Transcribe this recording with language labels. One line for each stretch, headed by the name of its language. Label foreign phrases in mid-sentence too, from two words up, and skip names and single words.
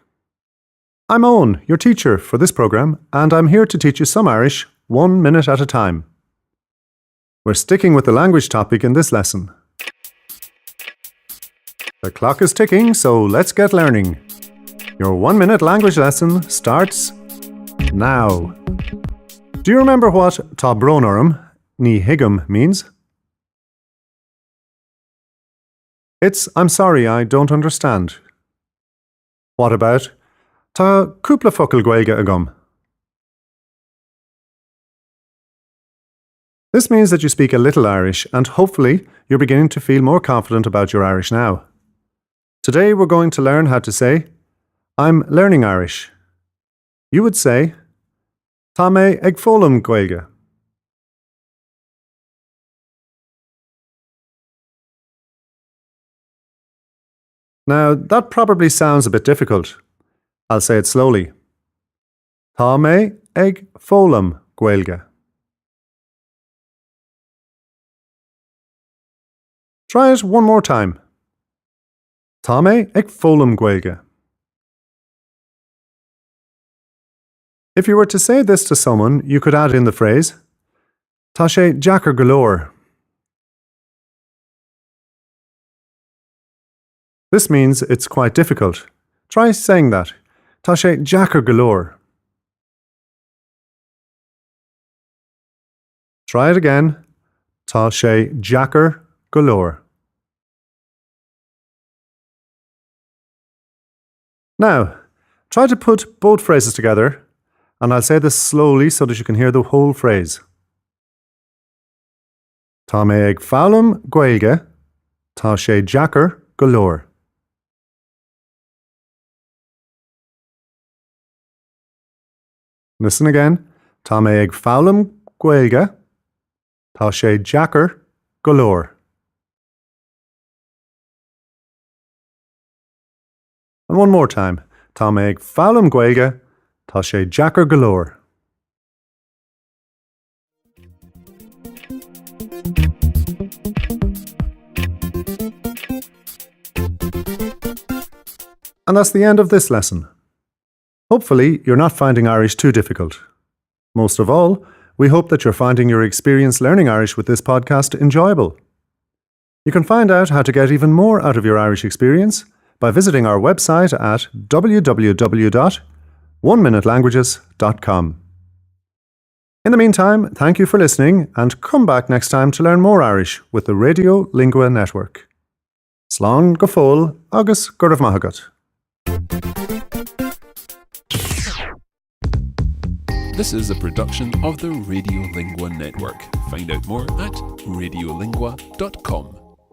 English: I'm Owen, your teacher for this programme, and I'm here to teach you some Irish 1 minute at a time. We're sticking with the language topic in this lesson. The clock is ticking, so let's get learning. Your 1 minute language lesson starts now. Do you remember what
Irish: tá bronnarm ní higgum
English: means? It's I'm sorry, I don't understand. What about
Irish: tá cúpla focal Gaeilge agam?
English: This means that you speak a little Irish and hopefully you're beginning to feel more confident about your Irish now. Today we're going to learn how to say I'm learning Irish. You would say
Irish: tá mé ag foghlaim Gaeilge.
English: Now, that probably sounds a bit difficult. I'll say it slowly.
Irish: Tá mé ag foghlaim Gaeilge.
English: Try it one more time.
Irish: Tá mé ag foghlaim Gaeilge.
English: If you were to say this to someone, you could add in the phrase
Irish: Tá sé deacair go leor.
English: This means it's quite difficult. Try saying that.
Irish: Tá sé deacair go leor.
English: Try it again.
Irish: Tá sé deacair go leor.
English: Now, try to put both phrases together, and I'll say this slowly so that you can hear the whole phrase.
Irish: Tá mé ag foghlaim Gaeilge, tá sé deacair go leor.
English: Listen again.
Irish: Tá mé ag foghlaim Gaeilge, tá sé deacair go leor.
English: And one more time.
Irish: Tá mé ag foghlaim Gaeilge, tá sé deacair go leor.
English: And that's the end of this lesson. Hopefully, you're not finding Irish too difficult. Most of all, we hope that you're finding your experience learning Irish with this podcast enjoyable. You can find out how to get even more out of your Irish experience by visiting our website at www.oneminute.languages.com. In the meantime, thank you for listening and come back next time to learn more Irish with the Radiolingua Network.
Irish: Slán go fóill agus go raibh maith agat.
English: This is a production of the Radiolingua Network. Find out more at radiolingua.com.